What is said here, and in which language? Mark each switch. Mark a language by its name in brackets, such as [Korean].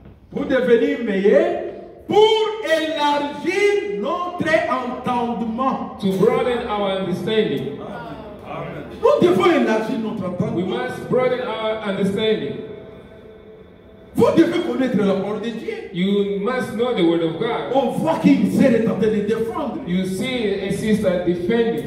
[French] Pour devenir meilleur, pour élargir notre entendement. [English] To broaden our understanding. [French] Nous devons élargir notre [English] We [French] entendement. [English] must broaden our understanding. [French] Vous devez connaître la parole de Dieu. [English] You must know the word of God. [French] On voit qu'une sœur est en train de défendre. [English] You see a sister defending.